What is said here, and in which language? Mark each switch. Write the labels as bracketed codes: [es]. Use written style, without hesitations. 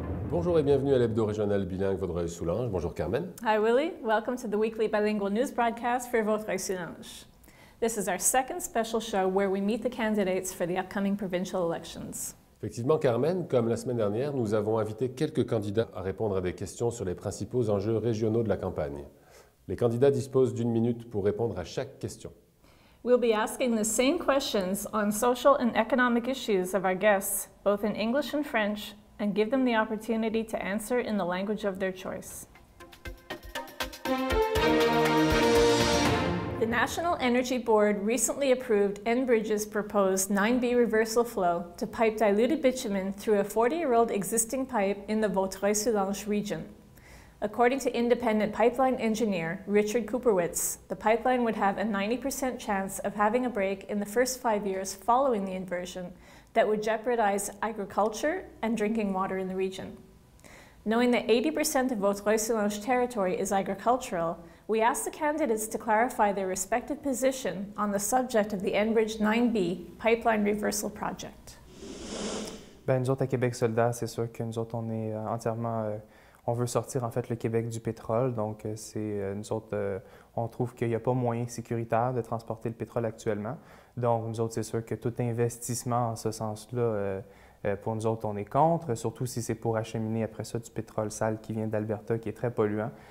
[fr] Bonjour et bienvenue à l'hebdo régional bilingue Vaudreuil-Soulanges. Bonjour Carmen. [en] Hi Willie, welcome to the weekly bilingual news broadcast for Vaudreuil-Soulanges. This is our second special show where we meet the candidates for the upcoming provincial elections. [fr] Effectivement Carmen, comme la semaine dernière, nous avons invité quelques candidats à répondre à des questions sur les principaux enjeux régionaux de la campagne. Les candidats disposent d'1 minute pour répondre à chaque question. [en] We'll be asking the same questions on social and economic issues of our guests, both in English and French, and give them the opportunity to answer in the language of their choice. The National Energy Board recently approved Enbridge's proposed 9B reversal flow to pipe diluted bitumen through a 40-year-old existing pipe in the Vaudreuil-Soulanges region. According to independent pipeline engineer Richard Kuperwitz, the pipeline would have a 90% chance of having a break in the first 5 years following the inversion that would jeopardize agriculture and drinking water in the region. Knowing that 80% of Vaudreuil-Soulanges territory is agricultural, we asked the candidates to clarify their respective position on the subject of the Enbridge 9B pipeline reversal project. [fr] Bien, nous autres, à Québec solidaire, c'est sûr que nous autres, on est entièrement... on veut sortir, en fait, le Québec du pétrole. Donc, nous autres, on trouve qu'il n'y a pas moyen sécuritaire de transporter le pétrole actuellement. Donc, nous autres, c'est sûr que tout investissement en ce sens-là, pour nous autres, on est contre, surtout si c'est pour acheminer après ça du pétrole sale qui vient d'Alberta, qui est très polluant.